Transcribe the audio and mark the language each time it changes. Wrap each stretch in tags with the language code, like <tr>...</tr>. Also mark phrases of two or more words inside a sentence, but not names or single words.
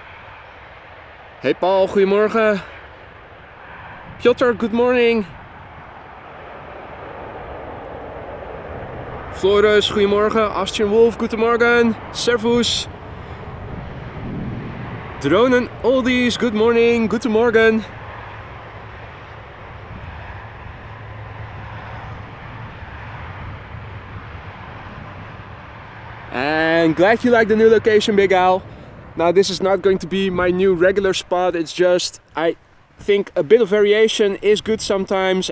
<en>Hey Paul, goedemorgen. Piotr, good morning.</en> <nl>Floris, goedemorgen.</nl> <de>Austrian Wolf, guten Morgen. Servus. Dronen Oldies,</de> <en>good morning,</en> <de>guten Morgen.</de> <en>And glad you like the new location, Big Al. Now this is not going to be my new regular spot, it's just I think a bit of variation is good sometimes.</en>